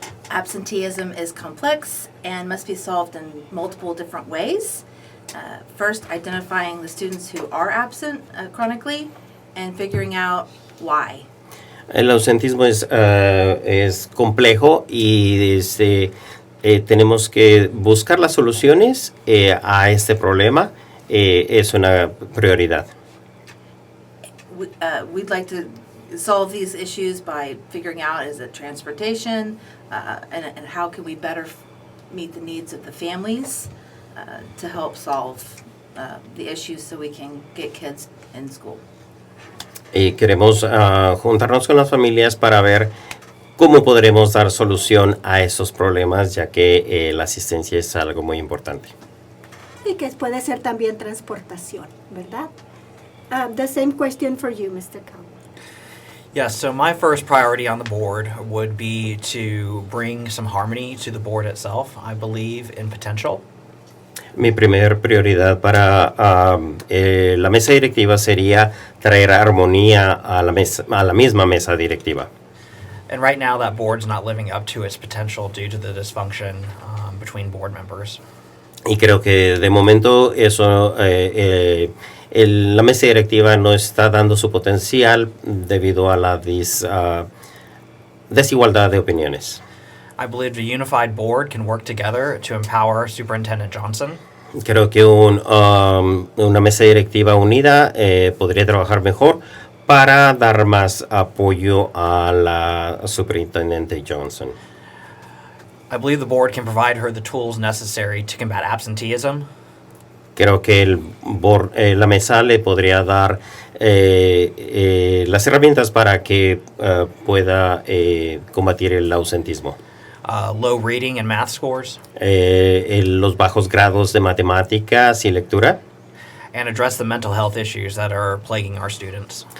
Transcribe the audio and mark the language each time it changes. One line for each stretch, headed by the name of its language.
English: Absenteeism is complex and must be solved in multiple different ways. First, identifying the students who are absent chronically and figuring out why.
Spanish: El ausentismo es complejo y tenemos que buscar las soluciones a este problema. Es una prioridad.
English: We'd like to solve these issues by figuring out, is it transportation, and how can we better meet the needs of the families to help solve the issues so we can get kids in school.
Spanish: Y queremos juntarnos con las familias para ver cómo podremos dar solución a esos problemas, ya que la asistencia es algo muy importante. Y que puede ser también transportación, ¿verdad?
English: The same question for you, Mr. Cowell. Yes, so my first priority on the board would be to bring some harmony to the board itself. I believe in potential.
Spanish: Mi primer prioridad para la mesa directiva sería traer armonía a la misma mesa directiva.
English: And right now that board's not living up to its potential due to the dysfunction between board members.
Spanish: Y creo que de momento eso, la mesa directiva no está dando su potencial debido a la desigualdad de opiniones.
English: I believe the unified board can work together to empower Superintendent Johnson.
Spanish: Creo que una mesa directiva unida podría trabajar mejor para dar más apoyo a la superintendente Johnson.
English: I believe the board can provide her the tools necessary to combat absenteeism.
Spanish: Creo que la mesa le podría dar las herramientas para que pueda combatir el ausentismo.
English: Low reading and math scores.
Spanish: Los bajos grados de matemáticas y lectura.
English: And address the mental health issues that are plaguing our students.